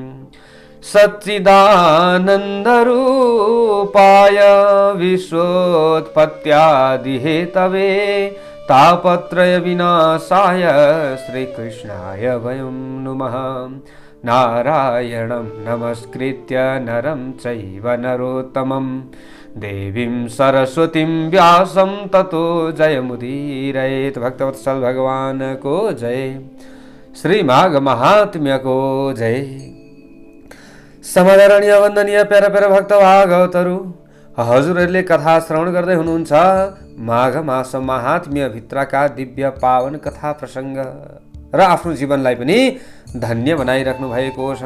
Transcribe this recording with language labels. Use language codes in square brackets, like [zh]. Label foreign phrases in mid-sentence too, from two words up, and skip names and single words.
[sa] सच्चिदानन्दरूपाय विश्वोत्पत्त्यादिहेतवे तापत्रय विनाशाय श्रीकृष्णाय वयं नुमः। नारायणं नमस्कृत्य नरं चैव नरोत्तमं देवीं सरस्वतीं व्यासं ततो जयमुदीरयेत्। [hi] भक्तवत्सल भगवान को जय। श्री माघ महात्म्य को जय। [ne] समादरणीय वन्दनीय प्यारा प्यारा भक्त भागवतहरू, हजुरहरूले कथा श्रवण गर्दै हुनुहुन्छ माघ मास महात्म्य भित्रका दिव्य पावन कथा प्रसङ्ग र आफ्नो जीवनलाई पनि धन्य बनाइराख्नु भएको छ।